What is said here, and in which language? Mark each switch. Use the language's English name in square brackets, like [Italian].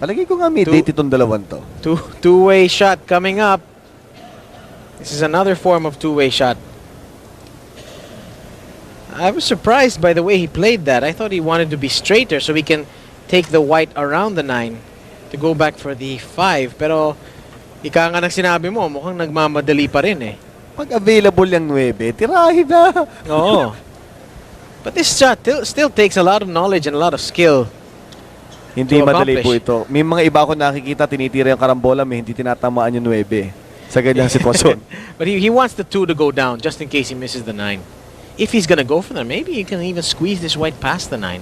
[Filipino] Palagi ko nga may date itong dalawan to. [English] Two-way shot coming up. This is another form of two-way shot. I was surprised by the way he played that. I thought he wanted to be straighter so he can take the white around the 9 to go back for the 5. [Filipino] Pero ika nga ng sinabi mo, mukhang nagmamadali pa rin Pag available yung 9, tirahin na. Oo. [English] But this shot still takes a lot of knowledge and a lot of skill. [Filipino] Hindi madali po ito. May mga iba ako nakikita, tinitira yung karambola, may hindi tinatamaan yung 9 sa ganyang sitwasyon. [English] But he wants the 2 to go down just in case he misses the 9. If he's gonna go for that, maybe he can even squeeze this white past the 9.